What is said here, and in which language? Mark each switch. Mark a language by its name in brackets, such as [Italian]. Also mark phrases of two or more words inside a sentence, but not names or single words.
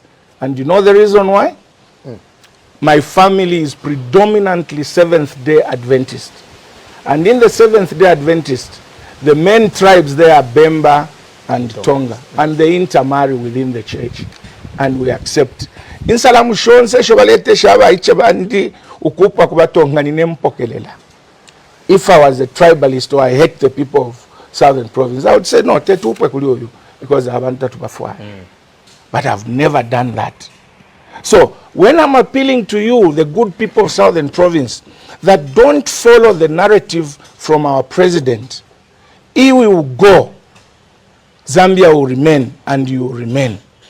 [English] And you know the reason why? My family is predominantly Seventh-day Adventist. And in the Seventh-day Adventist, the main tribes there are Bemba and Tonga. And they intermarry within the church. And we accept. [Bemba] Insalamu shonse shobalete shaba ichebandi ukupa kubatonga ninempokelela. [English] If I was a tribalist or I hate the people of Southern Province, I would say no, [Bemba] tetupe kuliyo, [English] because I haven't to before. But I've never done that. So when I'm appealing to you, the good people of Southern Province, that don't follow the narrative from our president, he will go, Zambia will remain, and you will remain.